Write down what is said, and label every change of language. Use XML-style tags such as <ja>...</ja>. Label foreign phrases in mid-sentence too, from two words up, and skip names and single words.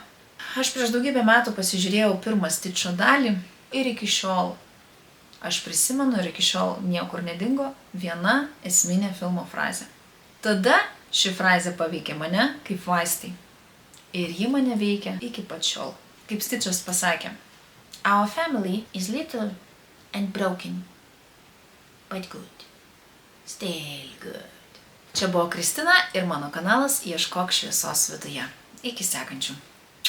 <lt>Aš prieš daugybę metų pasižiūrėjau pirmą Stičio dalį ir iki šiol aš prisimenu ir iki šiol niekur nedingo viena esminė filmo frazė. Tada ši frazė paveikė mane kaip vaistai. Ir ji mane veikia iki pat šiol. Kaip Stičas pasakė,</lt> <en>"Our family is little and broken, but good. Still good."</en> <lt>Čia buvo Kristina ir mano kanalas Ieškok šviesos viduje. Iki sekančių.</lt>